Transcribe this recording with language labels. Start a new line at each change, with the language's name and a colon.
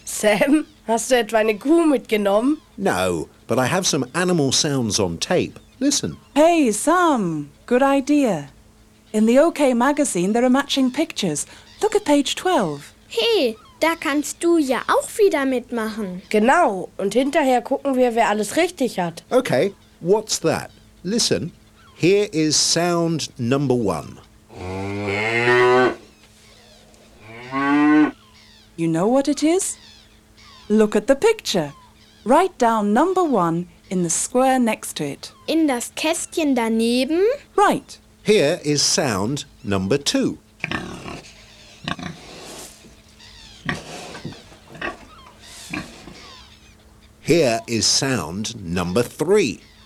German: Sam, hast du etwa eine Kuh mitgenommen?
English: No, but I have some animal sounds on tape. Listen. Hey, Sam, good idea. In the OK magazine there are matching pictures. Look at page 12.
German: Hey, da kannst du ja auch wieder mitmachen. Genau, und hinterher gucken wir, wer alles richtig hat.
English: Okay, what's that? Listen, here is sound number one. You know what it is? Look at the picture. Write down number one in the square next to it.
German: In das Kästchen daneben?
English: Right. Here is sound number two. Here is sound number three.